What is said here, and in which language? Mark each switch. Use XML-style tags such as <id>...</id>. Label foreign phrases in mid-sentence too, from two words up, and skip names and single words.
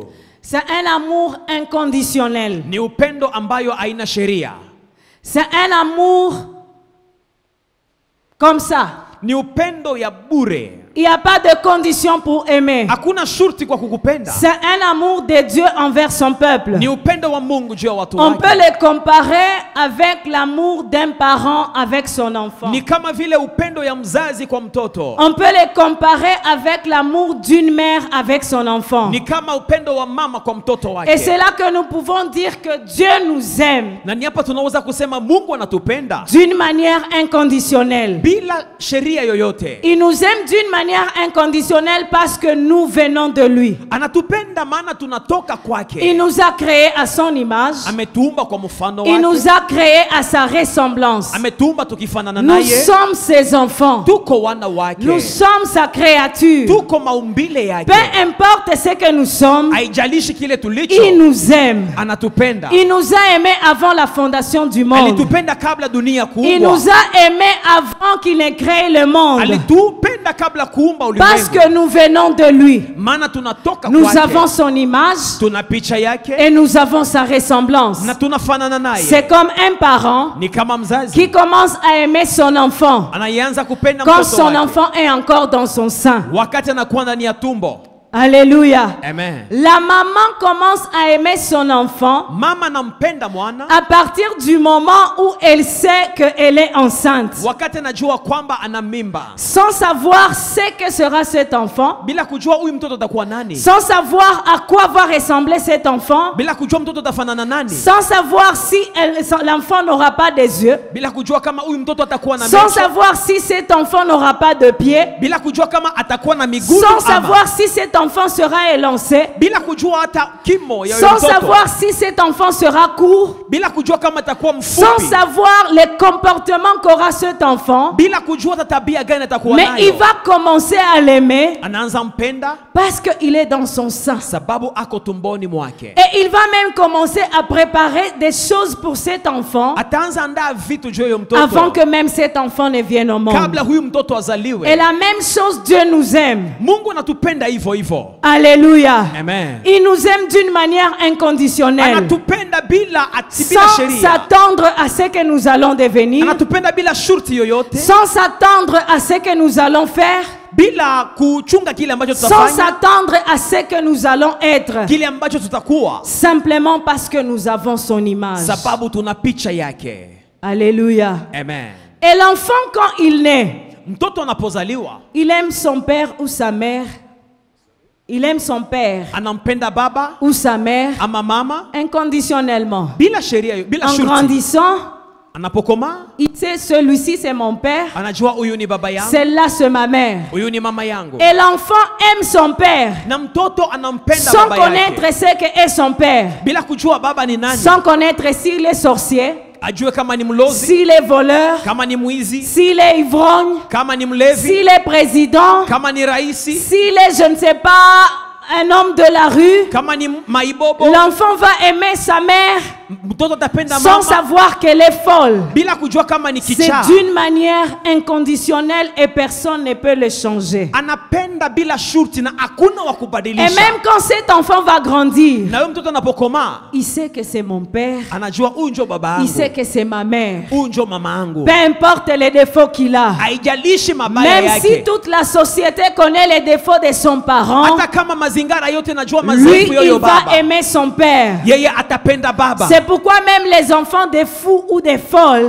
<fr>C'est un amour inconditionnel.</fr> <sw>Ni upendo ambayo haina sheria.</sw> <fr>C'est un amour comme ça.</fr> <sw>Ni upendo ya bure.</sw> <fr>Il n'y a pas de condition pour aimer.</fr> <sw>Hakuna shurti kwa kukupenda.</sw> <fr>C'est un amour de Dieu envers son peuple.</fr> <sw>Ni upendo wa Mungu juu ya watu</sw> <fr>On peut</fr> <sw>wake.</sw> <fr>le comparer avec l'amour d'un parent avec son enfant.</fr> <sw>Ni kama vile upendo ya mzazi kwa mtoto.</sw> <fr>On peut le comparer avec l'amour d'une mère avec son enfant.</fr> <sw>Ni kama upendo wa mama kwa mtoto wake.</sw> <fr>Et c'est là que nous pouvons dire que Dieu nous aime</fr> <sw>Na ni hapa tunaweza kusema Mungu anatupenda</sw> <fr>d'une manière inconditionnelle.</fr> <sw>bila sheria yoyote.</sw> <fr>Il nous aime d'une manière inconditionnelle parce que nous venons de lui.</fr> <sw>Anatupenda maana tunatoka</sw> <fr>Il</fr> <sw>kwake.</sw> <fr>nous a créés à son image.</fr> <sw>Ametuumba kwa mfano</sw> <fr>Il nous</fr> <sw>wake.</sw> <fr>a créés à sa ressemblance.</fr> <sw>Ametuumba tukifanana</sw> <fr>Nous</fr> <sw>naye.</sw> <fr>sommes ses enfants.</fr> <sw>Tuko wana wake.</sw> <fr>Nous sommes sa créature.</fr> <sw>Tuko maumbile yake.</sw> <fr>Peu importe ce que nous sommes,</fr> <sw>Haijalishi kile tulicho.</sw> <fr>il nous aime.</fr> <sw>Anatupenda.</sw> <fr>Il nous a aimés avant la fondation du monde.</fr> <sw>Alitupenda kabla dunia</sw> <fr>Il</fr> <sw>kuumbwa.</sw> <fr>nous a aimés avant qu'il ait créé le monde.</fr> <sw>Alitupenda kabla kuumba</sw> <fr>Parce</fr> <sw>ulimwengu.</sw> <fr>que nous venons de lui.</fr> <sw>Maana tunatoka</sw> <fr>Nous</fr> <sw>kwake.</sw> <fr>avons son image</fr> <sw>Tuna picha yake</sw> <fr>et nous avons sa ressemblance.</fr> <sw>na tunafanana naye.</sw> <fr>C'est comme un parent</fr> <sw>Ni kama mzazi</sw> <fr>qui commence à aimer son enfant</fr> <sw>anayeanza kupenda</sw> <fr>quand</fr> <sw>mtoto</sw> <fr>son</fr> <sw>wake</sw> <fr>enfant est encore dans son sein.</fr> <sw>wakati anakuwa ndani ya tumbo.</sw> <fr>Alléluia.</fr> <sw>Amen.</sw> <fr>La maman commence à aimer son enfant</fr> <sw>Mama anampenda mwana</sw> <fr>à partir du moment où elle sait qu'elle est enceinte.</fr> <sw>wakati anajua kwamba ana mimba,</sw> <fr>Sans savoir ce que sera cet enfant,</fr> <sw>bila kujua huyu mtoto atakuwa nani,</sw> <fr>sans savoir à quoi va ressembler cet enfant,</fr> <sw>bila kujua mtoto atafanana nani,</sw> <fr>sans savoir si l'enfant n'aura pas des yeux,</fr> <sw>bila kujua kama huyu mtoto atakuwa na</sw> <fr>sans</fr> <sw>macho,</sw> <fr>savoir si cet enfant n'aura pas de pieds,</fr> <sw>bila kujua kama atakuwa na miguu,</sw> <fr>sans savoir si cet enfant sera élancé,</fr> <sw>bila kujua hata kimo ya huyu</sw> <fr>sans</fr> <sw>mtoto,</sw> <fr>savoir si cet enfant sera court,</fr> <sw>bila kujua kama atakuwa</sw> <fr>sans</fr> <sw>mfupi,</sw> <fr>savoir les comportements qu'aura cet enfant,</fr> <sw>bila kujua hata tabia gani atakuwa</sw> <fr>mais il</fr> <sw>nayo.</sw> <fr>va commencer à l'aimer</fr> <sw>Anaanza mpenda</sw> <fr>parce qu'il est dans son sein.</fr> <sw>sababu ako tumboni mwake.</sw> <fr>Et il va même commencer à préparer des choses pour cet enfant</fr> <sw>Ataanza andaa vitu juu ya huyo mtoto</sw> <fr>avant que même cet enfant ne vienne au monde.</fr> <sw>kabla huyu mtoto</sw> <fr>Et</fr> <sw>azaliwe.</sw> <fr>la même chose, Dieu nous aime.</fr> <sw>Mungu anatupenda hivyo hivyo.</sw> <fr>Alléluia.</fr> <sw>Amen.</sw> <fr>Il nous aime d'une manière inconditionnelle,</fr> <sw>Anatupenda bila</sw> <fr>sans</fr> <sw>sheria.</sw> <fr>s'attendre à ce que nous allons devenir,</fr> <sw>Anatupenda bila shurti yoyote,</sw> <fr>sans s'attendre à ce que nous allons faire,</fr> <sw>bila kuchunga kile ambacho</sw> <fr>sans</fr> <sw>tutafanya,</sw> <fr>s'attendre à ce que nous allons être,</fr> <sw>kile ambacho tutakuwa,</sw> <fr>simplement parce que nous avons son image.</fr> <sw>sababu tuna picha yake.</sw> <fr>Alléluia.</fr> <sw>Amen.</sw> <fr>Et l'enfant, quand il naît,</fr> <sw>Mtoto anapozaliwa</sw> <fr>il aime son père ou sa mère. Il aime son père</fr> <sw>anampenda baba</sw> <fr>ou sa mère</fr> <sw>ama mama</sw> <fr>inconditionnellement.</fr> <sw>bila sheria, bila</sw> <fr>En</fr> <sw>shurti.</sw> <fr>grandissant,</fr> <sw>Anapokoma</sw> <fr>il sait celui-ci c'est mon père,</fr> <sw>anajua huyu ni baba yangu,</sw> <fr>celle-là c'est ma mère.</fr> <sw>huyu ni mama yangu.</sw> <fr>Et l'enfant aime son père</fr> <sw>Na mtoto anampenda</sw> <fr>sans</fr> <sw>baba</sw> <fr>connaître</fr> <sw>yake</sw> <fr>ce que est son père,</fr> <sw>bila kujua baba ni nani,</sw> <fr>sans connaître s'il est sorcier,</fr> <sw>ajue kama ni mlozi,</sw> <fr>s'il est voleur,</fr> <sw>kama ni mwizi,</sw> <fr>s'il est ivrogne,</fr> <sw>kama ni mlevi,</sw> <fr>s'il est président,</fr> <sw>kama ni raisi,</sw> <fr>s'il est, je ne sais pas, un homme de la rue.</fr> <sw>kama ni maibobo.</sw> <fr>L'enfant va aimer sa mère</fr> <sw>mtoto atapenda</sw> <fr>sans</fr> <sw>mama</sw> <fr>savoir qu'elle est folle.</fr> <sw>bila kujua kama ni</sw> <fr>C'est</fr> <sw>kichaa.</sw> <fr>d'une manière inconditionnelle et personne ne peut le changer.</fr> <sw>Anapenda bila shurti na hakuna wa</sw> <fr>Et</fr> <sw>kubadilisha.</sw> <fr>même quand cet enfant va grandir,</fr> <sw>Na huyo mtoto anapokomaa</sw> <fr>il sait que c'est mon père,</fr> <sw>anajua huyu ndio baba</sw> <fr>il sait</fr> <sw>yangu,</sw> <fr>que c'est ma mère.</fr> <sw>huyu ndio mama yangu.</sw> <fr>Peu importe les défauts qu'il a.</fr> <sw>Haijalishi mabaya</sw> <fr>Même si</fr> <sw>yake.</sw> <fr>toute la société connaît les défauts de son parent,</fr> <sw>Hata kama mazingara yote najua</sw> <fr>lui,</fr> <sw>mazaifu yoyo</sw> <fr>il va</fr> <sw>baba,</sw> <fr>aimer son père.</fr> <sw>yeye atapenda baba.</sw> <fr>C'est pourquoi même les enfants des fous ou des folles</fr>